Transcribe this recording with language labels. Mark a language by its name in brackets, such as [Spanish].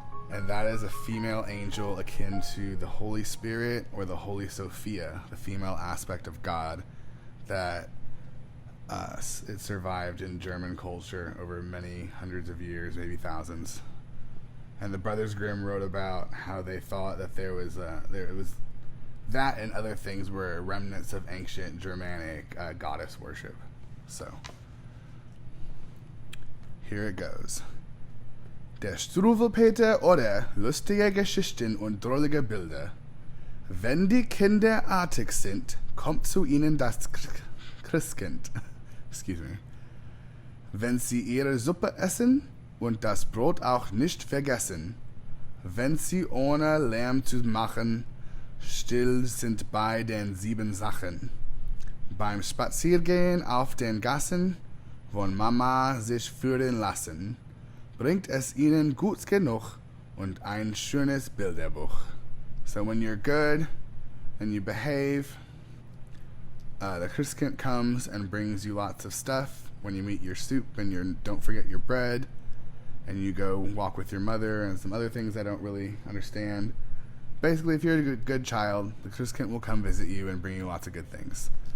[English] And that is a female angel akin to the Holy Spirit or the Holy Sophia, the female aspect of God, that it survived in German culture over many hundreds of years, maybe thousands. And the Brothers Grimm wrote about how they thought that it was that and other things were remnants of ancient Germanic goddess worship. So, here it goes. [German] Der Struwwelpeter oder lustige Geschichten und drollige Bilder. Wenn die Kinder artig sind, kommt zu ihnen das Christkind. [English] Excuse me. [German] Wenn sie ihre Suppe essen und das Brot auch nicht vergessen. Wenn sie ohne Lärm zu machen still sind bei den 7 Sachen. Beim Spaziergehen auf den Gassen, von Mama sich führen lassen, bringt es ihnen gut genug und ein schönes Bilderbuch. [English] So when you're good and you behave, the Christkind comes and brings you lots of stuff. When you eat your soup and don't forget your bread, and you go walk with your mother and some other things I don't really understand. Basically, if you're a good child, the Christkind will come visit you and bring you lots of good things.